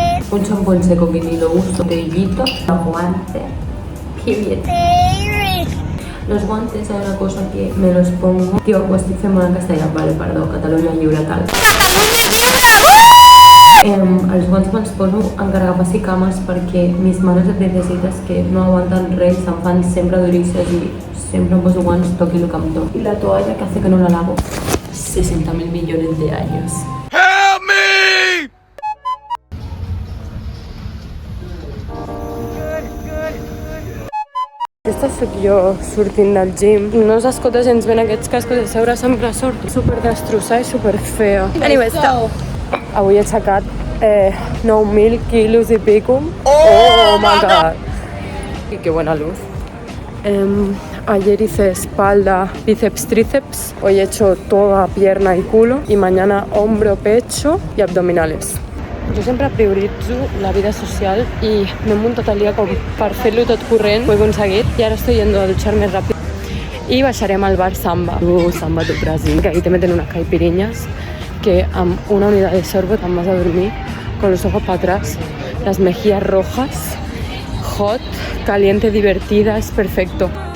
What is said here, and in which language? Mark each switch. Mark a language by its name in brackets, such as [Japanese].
[Spanish] Un champón seco que ni lo uso, botellito, los guantes. Period. Los guantes, hay una cosa que me los pongo. [Catalan] Tío, ho estic fent molt en castellà, vale, perdó, Catalunya lliure, tal. Els guants me'ls poso encara que passi cames perquè [Spanish] mis manos de princesitas que no aguantan [Catalan] res se'm fan sempre duríssimes i sempre em poso guants toqui lo que em toqui. [Spanish] Y la toalla que hace que no la lavo. 60.000 millones de años. [English] Help me! [Catalan] Aquesta sóc jo sortint del gym. No s'escolta gens ben aquests cascos de seure, sempre surt super destrossada i super fea. [English] Anyway, so [Catalan] avui he aixecat 9.000 kilos y pico. [English] Oh my god. [Spanish] Y qué buena luz. Ayer hice espalda, bíceps, tríceps. Hoy he hecho toda pierna y culo. Y mañana hombro, pecho y abdominales. [Catalan] Jo sempre prioritzo la vida social i m'he muntat el dia com per fer-lo tot corrent. Ho he aconseguit i ara [Spanish] estoy yendo a duchar [Catalan] més ràpid. I baixarem al bar Samba. [Spanish] Samba do Brasil, que ahí te meten unas caipiriñas que [Catalan] amb una unidad de sorbo [Spanish] te vas a dormir con los ojos para atrás, las mejillas rojas, hot, caliente, divertida, es perfecto.